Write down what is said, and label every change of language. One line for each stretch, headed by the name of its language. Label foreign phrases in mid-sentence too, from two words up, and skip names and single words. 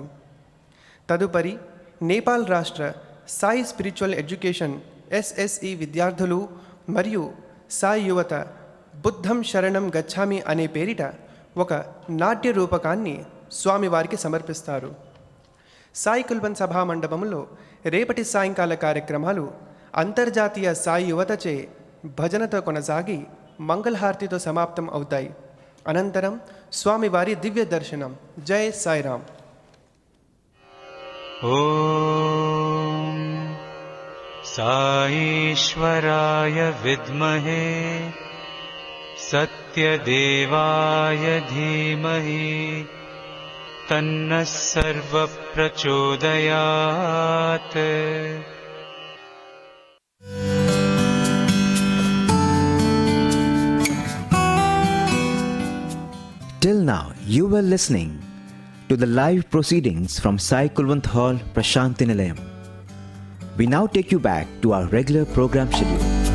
Telugu: తదుపరి నేపాల్ రాష్ట్ర సాయి స్పిరిచువల్ ఎడ్యుకేషన్ SSE విద్యార్థులు మరియు సాయి యువత బుద్ధం శరణం గచ్ఛామి అనే పేరిట ఒక నాట్య రూపకాన్ని స్వామివారికి సమర్పిస్తారు. సాయి కుల్వంత్ సభా మండపంలో రేపటి సాయంకాల కార్యక్రమాలు అంతర్జాతీయ సాయి యువతచే భజనతో కొనసాగి మంగళహారతితో సమాప్తం అవుతాయి. అనంతరం స్వామివారి దివ్య దర్శనం. జై సాయిరామ్.
Sanskrit: ॐ साईश्वराय विद्महे सत्यदेवाय धीमहि तन्नः सर्वप्रचोदयात्.
English: Till now, you were listening to the live proceedings from Sai Kulwant Hall, Prasanthi Nilayam. We now take you back to our regular program schedule.